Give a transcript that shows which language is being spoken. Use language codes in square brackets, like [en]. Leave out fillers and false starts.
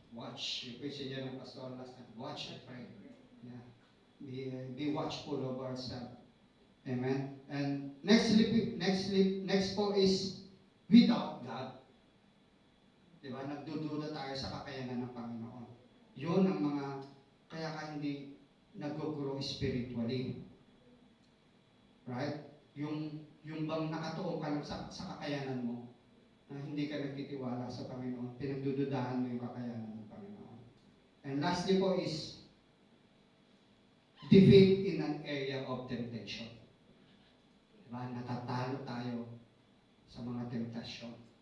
[en] Yung question niya ng pastor last time. Watch and pray. Yeah. Be watchful of ourselves. Amen. And next po is we doubt God. [tl] Diba? Nagdududa tayo sa kakayanan ng Panginoon. Yun ang mga kaya ka hindi nag-grow spiritually. Right? Yung bang nakatuon ka lang sa kakayanan mo, na hindi ka nagtitiwala sa Panginoon, pinagdududahan mo yung kakayanan ng Panginoon. [en] And lastly po is defeat in an area of temptation. [tl] Diba? Natatalo tayo sa mga temptasyon.